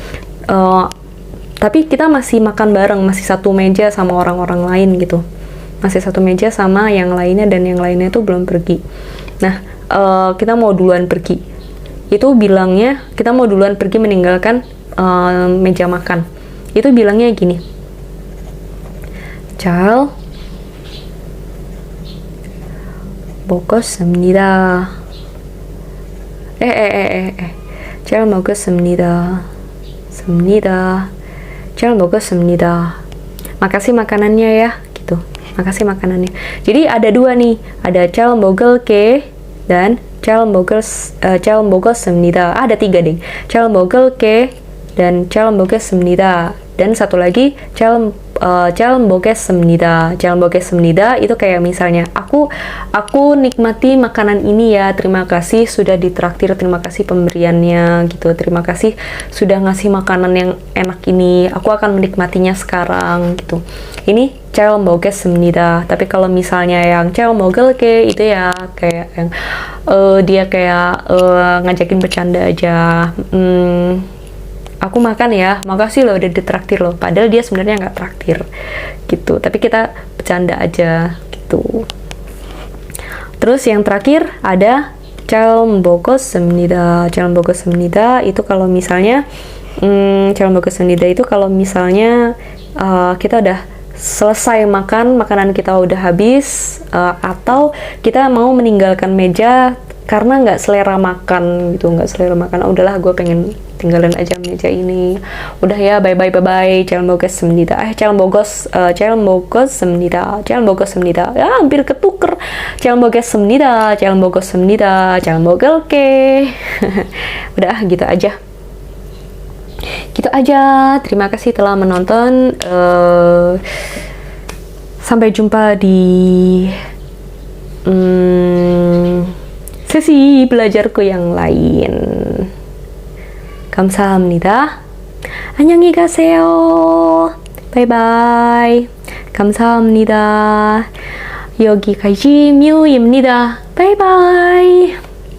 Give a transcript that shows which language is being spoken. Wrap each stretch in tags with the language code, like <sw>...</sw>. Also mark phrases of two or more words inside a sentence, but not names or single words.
<id>Tapi kita masih makan bareng, masih satu meja sama orang-orang lain gitu, masih satu meja sama yang lainnya, dan yang lainnya tuh belum pergi. Nah, kita mau duluan pergi. Itu bilangnya kita mau duluan pergi meninggalkan meja makan. Itu bilangnya gini,</id> <ko>잘 먹었습니다. 잘 먹었습니다.</ko> <id>Makasih makanannya ya, gitu. Makasih makanannya. Jadi ada dua nih, ada</id> <ko>잘 먹을게</ko> <id>dan</id> <ko>잘 먹었습니다.</ko> <id>Ada tiga deh.</id> <ko>잘 먹을게 dan 잘 먹겠습니다.</ko> <id>Dan satu lagi,</id> <ko>잘 먹겠습니다. 잘 먹겠습니다</ko> <id>itu kayak misalnya aku nikmati makanan ini ya, terima kasih sudah ditraktir, terima kasih pemberiannya gitu, terima kasih sudah ngasih makanan yang enak ini, aku akan menikmatinya sekarang gitu.</id> <ko>Ini 잘 먹겠습니다.</ko> <id>Tapi kalau misalnya yang</id> <ko>잘 먹을게</ko> <id>itu ya kayak yang dia kayak ngajakin bercanda aja. Aku makan ya, makasih loh udah ditraktir loh, padahal dia sebenarnya nggak traktir gitu, tapi kita bercanda aja gitu. Terus yang terakhir ada</id> <ko>잘 먹었습니다. 잘 먹었습니다</ko> <id>itu kalau misalnya</id> <ko>잘 먹었습니다</ko> <id>itu kalau misalnya kita udah selesai makan, makanan kita udah habis, atau kita mau meninggalkan meja karena nggak selera makan gitu, nggak selera makan, udahlah gue pengen tinggalin aja meja ini, udah ya</id> <en>bye bye bye bye,</en> <ko>잘 먹었습니다. 잘 먹었습니다. 잘 먹었습니다.</ko> <id>Ya hampir ketuker,</id> <ko>잘 먹었습니다. 잘 먹었습니다. 잘 먹을게.</ko> <id>Udah gitu aja. Gitu aja. Terima kasih telah menonton. Sampai jumpa di sesi belajarku yang lain.</id> <ko>감사합니다. 안녕히 가세요. 바이바이. 감사합니다. 여기까지 뮤입니다. 바이바이.</ko>